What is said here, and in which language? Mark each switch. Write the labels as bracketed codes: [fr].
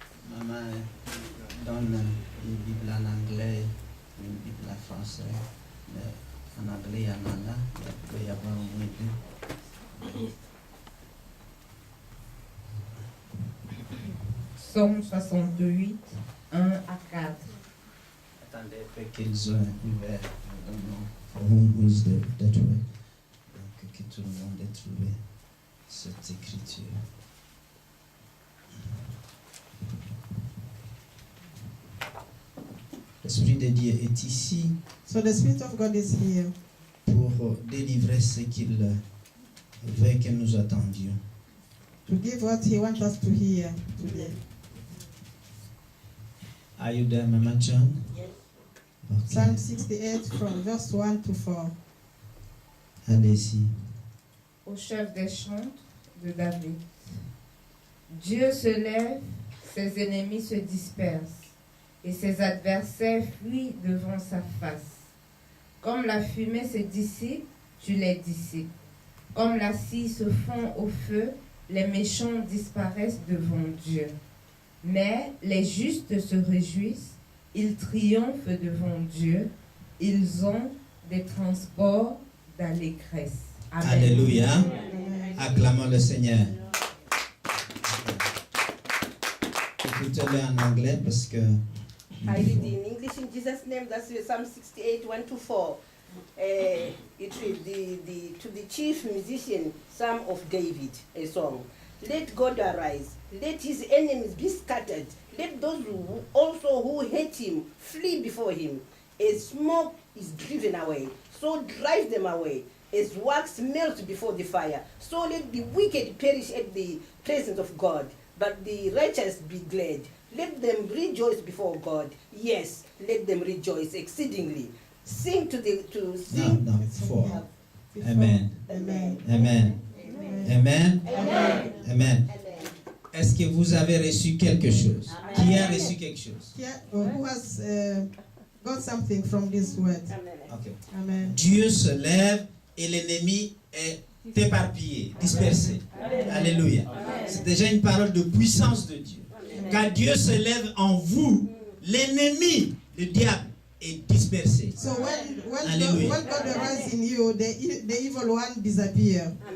[fr] Maman donne une Bible en anglais, une Bible en français. Mais en anglais, il y en a là. Il peut y avoir au moins deux. Psaume 68, 1 à 4. Attendez, fait qu'ils ont ouvert. [en] I don't know for whom is that way. [fr] Donc, que tout le monde ait trouvé cette écriture. L'Esprit de Dieu est ici [en] So the Spirit of God is here [fr] pour délivrer ce qu'il veut que nous attendions. [en] to give what He wants us to hear today. Are you there, Mama John? Yes. Okay. Psalm 68 from verse 1 to 4. [fr] Allez-y. Au chef des chants de David. Dieu se lève, ses ennemis se dispersent, et ses adversaires fuient devant sa face. Comme la fumée se dissipe, tu les dissipes. Comme la scie se fond au feu, les méchants disparaissent devant Dieu. Mais les justes se réjouissent, ils triomphent devant Dieu, ils ont des transports d'allégresse. Amen. Alléluia. Acclamons le Seigneur. Écoutez-le en anglais parce que. [en] I read in English in Jesus' name. That's Psalm 68, 1 to 4. It reads to the chief musician, Psalm of David, a song. Let God arise. Let his enemies be scattered. Let those who hate him flee before him. As smoke is driven away, so drive them away. As wax melts before the fire, so let the wicked perish at the presence of God. But the righteous be glad. Let them rejoice before God. Yes, let them rejoice exceedingly. Sing sing. [fr] Non, fort. Amen. Amen. Amen. Amen. Amen. Amen. Est-ce que vous avez reçu quelque chose? Qui a reçu quelque chose? [en] Who has got something from this word? Amen. Ok. Amen. [fr] Dieu se lève et l'ennemi est éparpillé, dispersé. Alléluia. C'est déjà une parole de puissance de Dieu. Quand Dieu se lève en vous, l'ennemi, le diable, est dispersé. [en] So when [fr] Alléluia. [en] God arises in you, the evil one disappears.